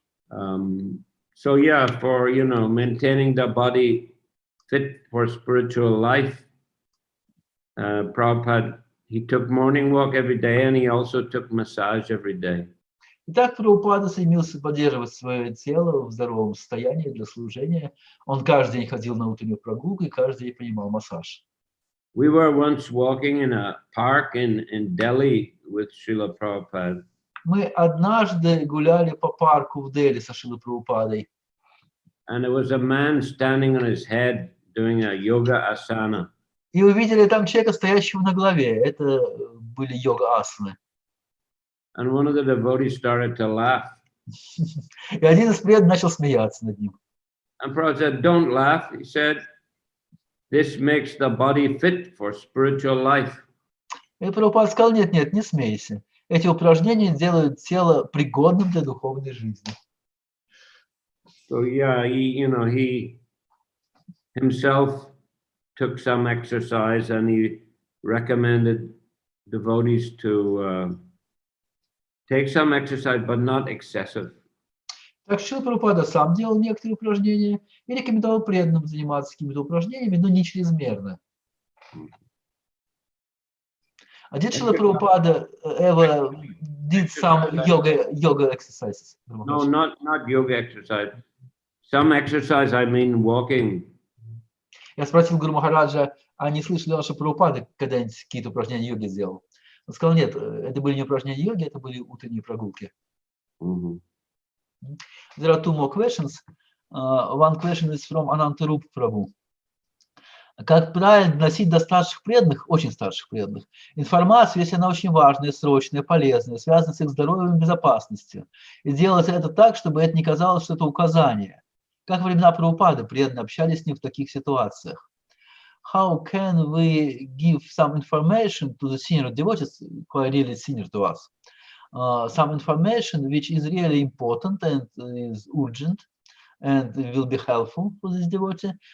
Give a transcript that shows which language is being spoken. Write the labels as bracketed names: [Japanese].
[English] So yeah, for maintaining the body fit for spiritual life, Prabhupada, he took morning walk every day, and he also took massage every day. [Russian] Итак, Прабхупада стремился поддерживать свое тело в здоровом состоянии для служения. Он каждый день ходил на утреннюю прогулку и каждый день принимал массаж. [English] We were once walking in a park in Delhi with Srila Prabhupada. [Russian] Мы однажды гуляли по парку в Дели со Шрилой Прабхупадой. [English] And there was a man standing on his head doing a yoga asana. [Russian] И увидели там человека, стоящего на голове. Это были йога-асаны. [English] And one of the devotees started to laugh. [Russian] И один из преданных начал смеяться над ним. [English] And Prabhupada said, "Don't laugh." He said, "This makes the body fit for spiritual life." [Russian] И Прабхупада сказал, нет, не смейся. Эти упражнения делают тело пригодным для духовной жизни. [English] So yeah, he himself took some exercise, and he recommended devotees to take some exercise, but not excessive. [Russian] Так Шрила Прабхупада сам делал некоторые упражнения и рекомендовал преданным заниматься какими-то упражнениями, но не чрезмерно. [English] А did Шрила Прабхупада ever did some yoga exercises? No, not yoga exercise. Some exercise, I mean walking. [Russian] Я спросил Гуру Махараджа, а не слышали ли, что Прабхупада когда-нибудь какие-то упражнения йоги сделал? Он сказал, нет, это были не упражнения йоги, это были утренние прогулки. [English] There are two more questions. One question is from Anantarup Prabhu. [Russian] Как правильно доносить до старших преданных, очень старших преданных, информацию, если она очень важная, срочная, полезная, связана с их здоровьем и безопасностью. И делать это так, чтобы это не казалось, что это указание. Как во времена Прабхупады преданные общались с ним в таких ситуациях. [English] How can we give some information to the senior devotees, who are really senior to us? Some information which is really important and is urgent and will be helpful for this devotee.